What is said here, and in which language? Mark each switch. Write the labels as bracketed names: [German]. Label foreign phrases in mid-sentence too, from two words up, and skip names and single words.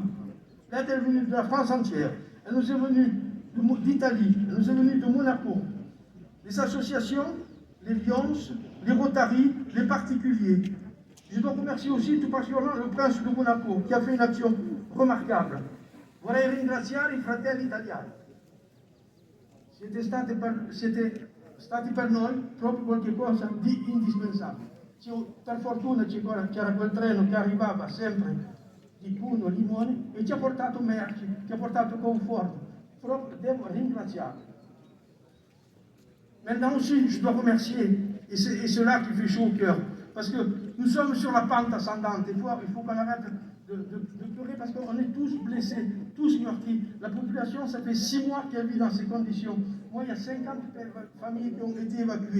[French] L'aide, elle est venue de la France entière. Elle nous est venue d'Italie, elle nous est venue de Monaco. Les associations, les Lions, les Rotary, les particuliers. Je dois remercier aussi tout particulièrement le prince de Monaco qui a fait une action remarquable. [Italian] Vorrei ringraziare i fratelli italiani. Siete stati per noi proprio qualcosa di indispensabile. Per fortuna c'era quel treno che arrivava sempre di Pugno, Limone e ci ha portato merci, ci ha portato conforto. Proprio devo ringraziarvi. [French] Maintenant aussi, je dois remercier, et c'est cela qui fait chaud au cœur, parce que nous sommes sur la pente ascendante. Il faut qu'on arrête de pleurer parce qu'on est tous blessés, tous meurtris. La population, ça fait 6 mois qu'elle vit dans ces conditions. Moi, il y a 50 familles qui ont été évacuées.